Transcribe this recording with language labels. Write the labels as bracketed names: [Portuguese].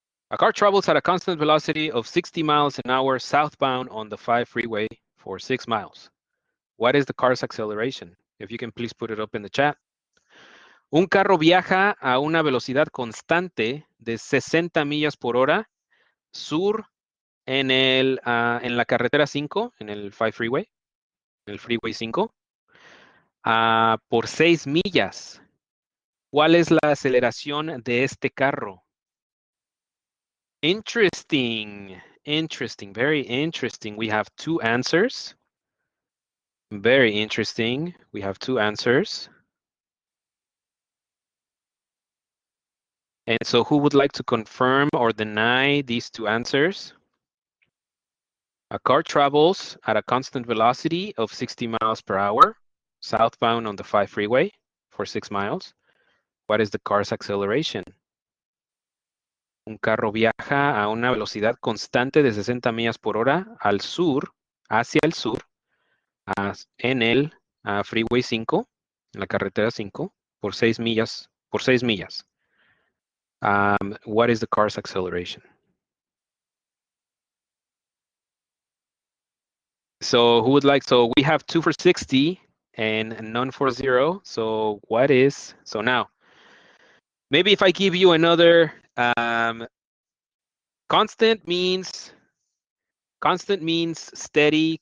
[English] A car travels at a constant velocity of 60 miles an hour southbound on the 5 freeway for 6 miles. What is the car's acceleration? If you can please put it up in the chat. [Spanish] Un carro viaja a una velocidad constante de 60 millas por hora sur en la carretera 5, en el 5 freeway, en el freeway 5, por 6 millas. ¿Cuál es la aceleración de este carro? [English] Interesting. Interesting. Very interesting. We have 2 answers. Very interesting. We have 2 answers. And so who would like to confirm or deny these 2 answers? A car travels at a constant velocity of 60 miles per hour, southbound on the 5 freeway for 6 miles. What is the car's acceleration? [Spanish] Un carro viaja a una velocidad constante de 60 millas por hora al sur, hacia el sur, en el freeway 5, en la carretera 5, por 6 millas, por 6 millas. [English] What is the car's acceleration? So who would like, so we have 2 for 60 and none for 0. So what is, so now, maybe if I give you another, constant means steady.